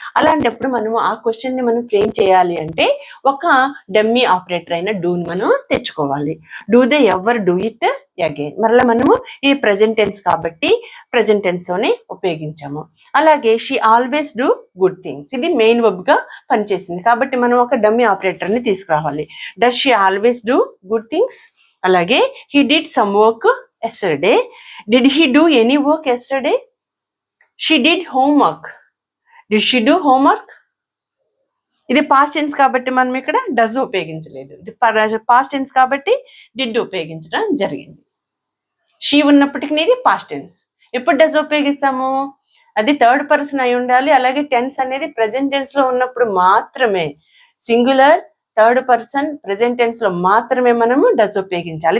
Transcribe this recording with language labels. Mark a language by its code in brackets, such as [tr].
[te] అలాంటప్పుడు మనము ఆ క్వశ్చన్ ని మనం ఫ్రేమ్ చేయాలి అంటే ఒక డమ్మీ ఆపరేటర్ అయిన డూని మనం తెచ్చుకోవాలి. [en] do they ever do it again, [te] మరలా మనము ఈ ప్రెసెంట్ టెన్స్ కాబట్టి ప్రెసెంట్ టెన్స్ లోనే ఉపయోగించాము. అలాగే [en] she always do good things, [te] ఇది మెయిన్ వర్బ్ గా పనిచేసింది కాబట్టి మనం ఒక డమ్మీ ఆపరేటర్ ని తీసుకురావాలి. [en] Does she always do good things. అలాగే he did some work yesterday, did he do any work yesterday? She did homework, did she do homework? [te] ఇది పాస్ట్ టెన్స్ కాబట్టి మనం ఇక్కడ డస్ ఉపయోగించలేదు, ఇది పాస్ట్ టెన్స్ కాబట్టి డిడ్ ఉపయోగించడం జరిగింది. షీ ఉన్నప్పటికీ ఇది పాస్ట్ టెన్స్. ఎప్పుడు డస్ ఉపయోగిస్తాము, అది థర్డ్ పర్సన్ అయి ఉండాలి. అలాగే టెన్స్ అనేది ప్రెసెంట్ టెన్స్ లో ఉన్నప్పుడు మాత్రమే, singular third person present tense లో మాత్రమే మనము డస్ ఉపయోగించాలి.